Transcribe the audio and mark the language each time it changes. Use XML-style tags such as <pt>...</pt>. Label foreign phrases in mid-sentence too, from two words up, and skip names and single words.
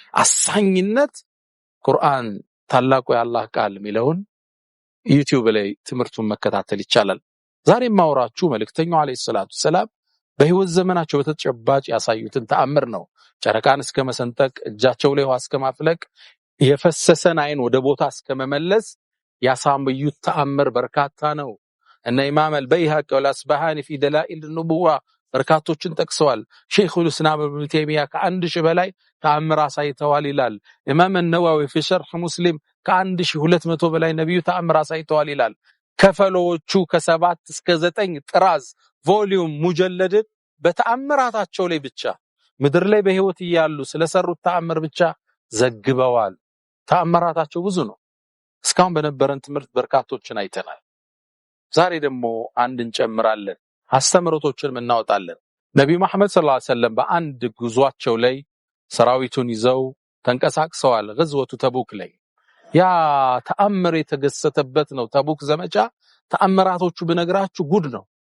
<am>አሳኝነት ቁርአን ታላቁ የአላህ ቃል ሚለውን ዩቲዩብ ላይ ትምርቱን መከታተል ይቻላል ዛሬ ማውራችሁ መልእክተኛው</am> <ar>عليه الصلاة السلام</ar> <am>በህይወት ዘመናቸው በተጨባጭ ያሳዩትን ተአምር ነው ጨረቃን እስከ መሰንጠቅ እጃቸው ላይ ውሃ እስከ ማፍለቅ የፈሰሰን አይን ወደ ቦታ እስከ መመለስ ያሳዩት ተአምር በርካታ ነው እነ ኢማም አልበይሃቂ ወልአስባሃኒ</am> <ar>في دلائل النبوة</ar> <am>በርካቶችን ጠቅሰዋል ሼኹል እስላም ኢብኑ ተይሚያ ከ1000 በላይ ተአምር አሳይተዋል ይላል ኢማም አን-ነዋዊ</am> <ar>في شرح مسلم</ar> <am>ከ1200 በላይ ነብዩ ተአምር አሳይተዋል ይላል ከፈሎቹ ከ7 እስከ 9 ጥራዝ ቮሊዩም ሙጀለድ በተአምራታቸው ላይ ብቻ ምድር ላይ በህይወት ይያሉ ስለሰሩት ተአምር ብቻ ዘግበዋል ተአምራታቸው ብዙ ነው እስካሁን በነበረን ትምርት በርካቶችን አይተናል ዛሬ ደግሞ አንድ እንጨምራለን አስተምሮቶችን እናወጣለን ነብዩ መሐመድ</am> <ar>صلى الله عليه وسلم</ar> <am>በአንድ ጉዟቸው ላይ ሰራዊቱን ይዘው ተንቀሳቅሰዋል غزوة ተቡክ ላይ ያ ተአምር የተገሰተበት ነው ተቡክ ዘመቻ ተአምራቶቹ በነግራችሁ ጉድ ነው</am>